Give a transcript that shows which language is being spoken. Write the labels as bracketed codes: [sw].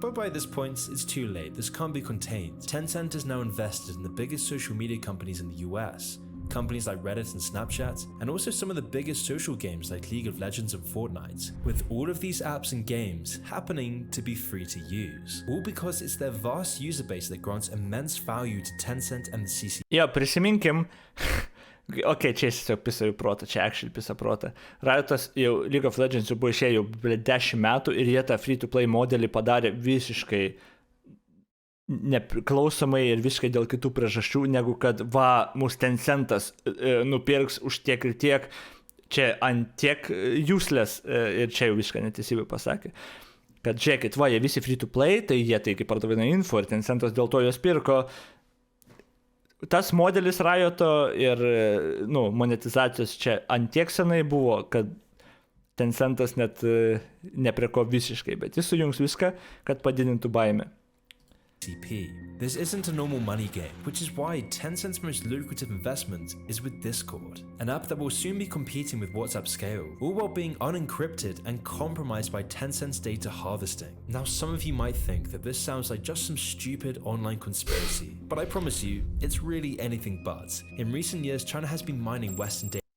[en] But by this point, it's too late, this can't be contained. Tencent is now invested in the biggest social media companies in the US, companies like Reddit and Snapchat, and also some of the biggest social games like League of Legends and Fortnite, with all of these apps and games happening to be free to use, all because it's their vast user base that grants immense value to Tencent and the CCP. [lt] Jo, prisiminkim, čia tiesiog pisa į protą, čia actually pisa protą. Riotas jau League of Legends jau buvo išėję jau 10 metų ir jie tą free-to-play modelį padarė visiškai nepriklausomai ir visiškai dėl kitų priežasčių, negu kad mūsų Tencentas nupirks už tiek ir tiek, čia ant tiek useless, ir čia jau visiškai neteisybė pasakė, kad žiūrėkit, jie visi free to play, tai jie tai kaip pardavina info ir Tencentas dėl to jos pirko. Tas modelis Rioto ir monetizacijos čia ant tiek senai buvo, kad Tencentas net nepriko visiškai, bet jis sujungs viską, kad padidintų baimę. [en] This isn't a normal money game, which is why Tencent's most lucrative investment is with Discord, an app that will soon be competing with WhatsApp Scale, all while being unencrypted and compromised by Tencent's data harvesting. Now, some of you might think that this sounds like just some stupid online conspiracy, but I promise you, it's really anything but. In recent years, China has been mining Western data